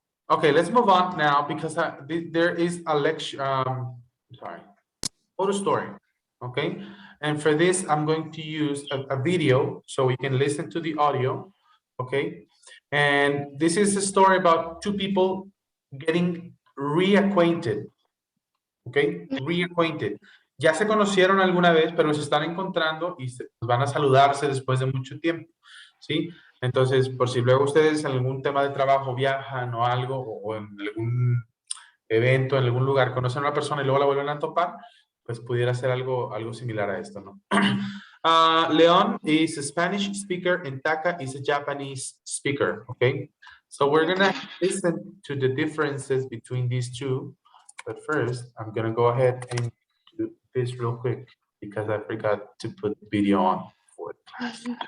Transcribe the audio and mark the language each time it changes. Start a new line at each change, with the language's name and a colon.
English: Okay, let's move on now because there is a lecture, sorry, photo story. Okay? And for this, I'm going to use a video so we can listen to the audio, okay? And this is a story about two people getting reacquainted, okay? Reacquainted.
Spanish: Ya se conocieron alguna vez, pero se están encontrando y van a saludarse después de mucho tiempo, ¿sí? Entonces, por si luego ustedes en algún tema de trabajo viajan o algo, o en algún evento, en algún lugar, conocen a una persona y luego la vuelven a topar, pues pudiera ser algo similar a esto, ¿no?
English: Leon is a Spanish speaker and Taka is a Japanese speaker, okay? So we're gonna listen to the differences between these two, but first I'm gonna go ahead and do this real quick because I forgot to put the video on for the class.